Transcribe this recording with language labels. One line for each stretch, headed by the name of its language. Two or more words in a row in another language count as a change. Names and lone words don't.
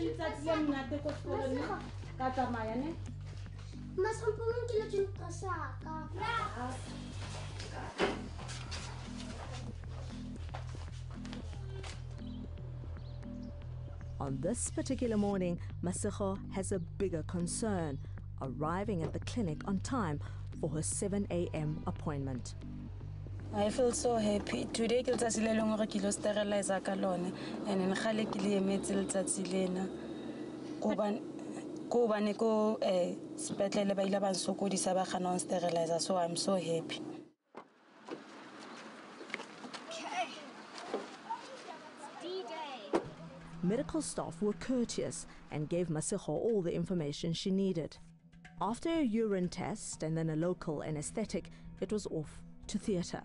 English: On this particular morning, Masego has a bigger concern, arriving at the clinic on time for her 7 a.m. appointment. I feel so happy.
Southern Sotho: Today ke letsatsi le leng hore ke lo sterilize ka lone and ngale ke le emetse letsatsi lena. Ko bane ko sepetlele ba ile ba nsokodisa ba gana
English: on sterilizer, so I'm so happy. Medical staff were courteous and gave Masego all the information she needed. After a urine test and then a local anesthetic, it was off to theatre.